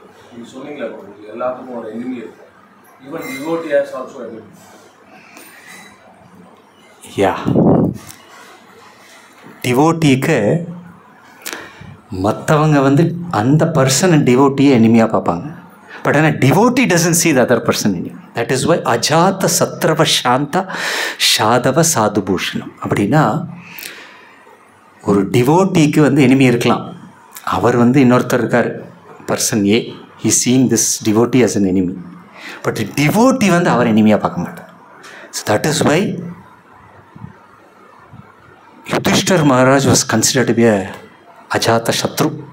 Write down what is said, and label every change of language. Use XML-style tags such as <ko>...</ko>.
<ta>நீங்கள் சொன்னீங்களா பிரபுஜி எல்லாத்துக்கும் ஒரு எனிமி இருக்கும்.</ta> <en>Even devotee has also enemy.</en> <ta>யா டிவோட்டிக்கு மற்றவங்க வந்து அந்த பர்சனை டிவோட்டியை எனிமையாக பார்ப்பாங்க.</ta> <en>But ஆனால் devotee doesn't see the other person in you. That is why</en> <sa>அஜாத்த சத்ரவ சாந்த சாதவ சாதுபூஷணம். அப்படின்னா</sa> <ta>ஒரு டிவோட்டிக்கு வந்து எனிமி இருக்கலாம். அவர் வந்து இன்னொருத்தர் இருக்கார், person A,</ta> <en>He seeing this devotee as an enemy.</en> <ta>But devotee வந்து அவர் எனிமியாக பார்க்க மாட்டார்.</ta> <en>So that is why Yudhishthir Maharaj was considered to be a Ajatashatru.</en>